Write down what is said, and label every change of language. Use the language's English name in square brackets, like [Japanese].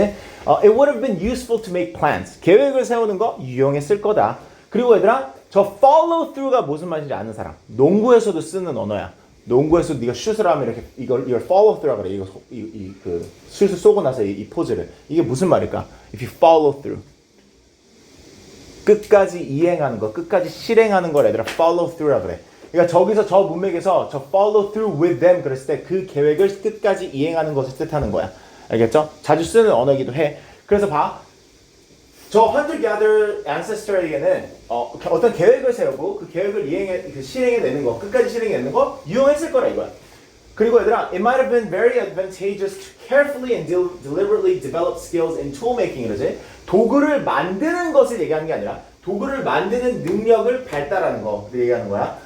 [English] It would have been useful to make plans. [Korean] 계획을 세우는 거 유용했을 거다. 그리고 얘들아, 저 follow through가 무슨 말인지 아는 사람. 농구에서도 쓰는 언어야. 농구에서 네가 슛을 하면 이렇게 이걸 follow through라 그래. 그 슛을 쏘고 나서 이 포즈를. 이게 무슨 말일까? [English] If you follow through. [Korean] 끝까지 이행하는 거, 끝까지 실행하는 걸 얘들아 follow through라 그래. 그러니까 저기서 저 문맥에서 저 [English] follow through with them [Korean] 그랬을 때 그 계획을 끝까지 이행하는 것을 뜻하는 거야. 알겠죠? 자주 쓰는 언어이기도 해. 그래서 봐. 저 hunter-gatherer ancestor에게는 어떤 계획을 세우고 그 계획을 실행해내는 거, 끝까지 실행해내는 거 유용했을 거라 이거야. 그리고 얘들아, [English] it might have been very advantageous to carefully and deliberately develop skills in tool making [Korean] 이러지. 도구를 만드는 것을 얘기하는 게 아니라 도구를 만드는 능력을 발달하는 거 얘기하는 거야.